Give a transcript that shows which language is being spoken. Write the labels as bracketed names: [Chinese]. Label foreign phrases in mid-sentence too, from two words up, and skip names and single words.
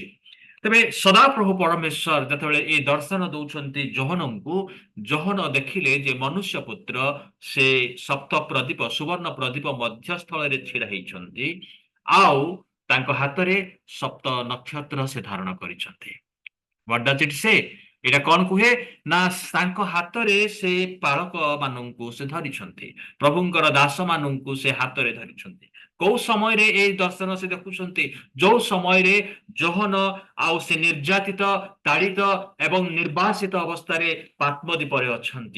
[Odia] ତେବେ ସଦାପ୍ରଭୁ ପରମେଶ୍ୱର ଯେତେବେଳେ ଏଇ ଦର୍ଶନ ଦଉଛନ୍ତି ଯୋହନଙ୍କୁ, ଯୋହନ ଦେଖିଲେ ଯେ ମନୁଷ୍ୟ ପୁତ୍ର ସେ ସପ୍ତ ପ୍ରଦୀପ ସୁବର୍ଣ୍ଣ ପ୍ରଦୀପ ମଧ୍ୟସ୍ଥଳରେ ଛିଡା ହେଇଛନ୍ତି, ଆଉ ତାଙ୍କ ହାତରେ ସପ୍ତ ନକ୍ଷତ୍ର ସେ ଧାରଣ କରିଛନ୍ତି। [English] What does it say? [Odia] ଏଇଟା କଣ କୁହେ ନା ତାଙ୍କ ହାତରେ ସେ ପାଳକ ମାନଙ୍କୁ ସେ ଧରିଛନ୍ତି, ପ୍ରଭୁଙ୍କର ଦାସ ମାନଙ୍କୁ ସେ ହାତରେ ଧରିଛନ୍ତି। କୋଉ ସମୟରେ ଏଇ ଦର୍ଶନ ସେ ଦେଖୁଛନ୍ତି? ଯୋଉ ସମୟରେ ଯୋହନ ଆଉ ସେ ନିର୍ଯାତିତ, ତାଡ଼ିତ ଏବଂ ନିର୍ବାସିତ ଅବସ୍ଥାରେ ପାତ୍ମଦୀପରେ ଅଛନ୍ତି।